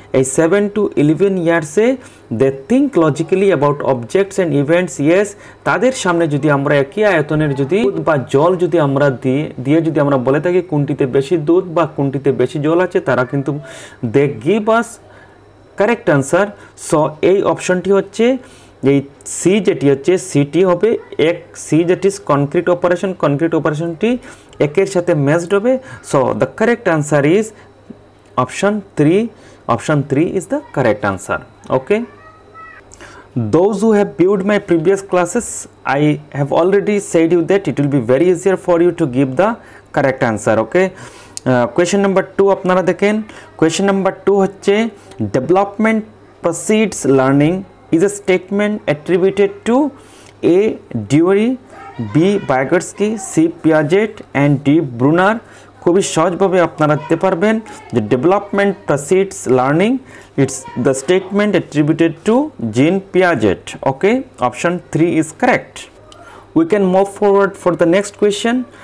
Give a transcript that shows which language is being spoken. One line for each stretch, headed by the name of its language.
Bangla: এই 7 to 11 ইয়ার্সে
English: they think logically about objects and events,
Bangla: yes, তাদের সামনে যদি আমরা একই আয়তনের যদি বা জল যদি আমরা দিয়ে যদি আমরা বলে থাকি কোনটিতে বেশি দুধ বা কোনটিতে বেশি জল আছে, তারা কিন্তু
English: They give us correct answer.
Bangla: So এই অপশনটি হচ্ছে এই সি যেটি হচ্ছে সিটি হবে এক, সি যেটি কনক্রিট অপারেশনটি একের সাথে ম্যাচড হবে।
English: So the correct answer is option 3. Option 3 is the correct answer. Okay. Those who have viewed my previous classes, I have already said you that it will be very easier for you to give the correct answer. Okay. Question number 2
Bangla: আপনারা দেখেন।
English: Question number 2 হচ্ছে development precedes learning is a statement attributed to A. Dewey, B. Vygotsky, C. Piaget and D. Brunner।
Bangla: খুবই সহজভাবে আপনারা দিতে পারবেন যে
English: Development precedes learning, it's the statement attributed to Jean Piaget. Okay, option 3 is correct. We can move forward for the next question.